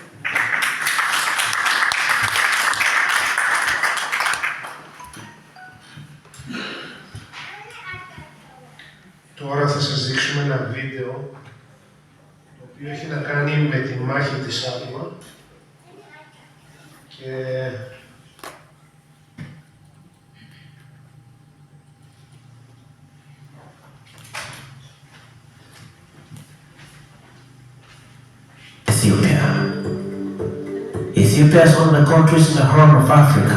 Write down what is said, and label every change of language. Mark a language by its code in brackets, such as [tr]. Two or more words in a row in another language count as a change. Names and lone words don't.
[el] Τώρα θα σας δείξουμε ένα βίντεο το οποίο έχει να κάνει με τη μάχη της Άτμα και [en] Ethiopia is one of the countries in the Horn of Africa.